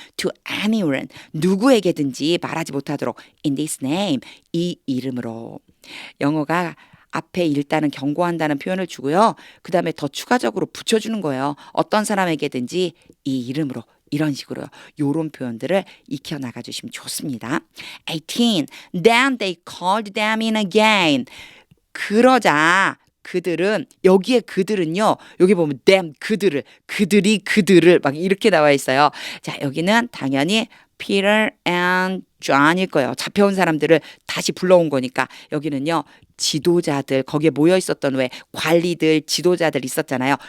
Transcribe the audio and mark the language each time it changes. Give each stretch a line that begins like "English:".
English: to anyone
Korean: 누구에게든지 말하지 못하도록
English: in this name
Korean: 이 이름으로 영어가 앞에 일단은 경고한다는 표현을 주고요. 그 다음에 더 추가적으로 붙여주는 거예요. 어떤 사람에게든지 이 이름으로 이런 식으로요. 요런 표현들을 익혀나가 주시면 좋습니다. 18.
English: Then they called them in again.
Korean: 그러자 그들은 여기에 그들은요. 여기 보면 them 그들을 그들이 그들을 막 이렇게 나와 있어요. 자 여기는 당연히 Peter and John일 거예요. 잡혀온 사람들을 다시 불러온 거니까 여기는요. 지도자들 거기에 모여 있었던 왜 관리들 지도자들 있었잖아요.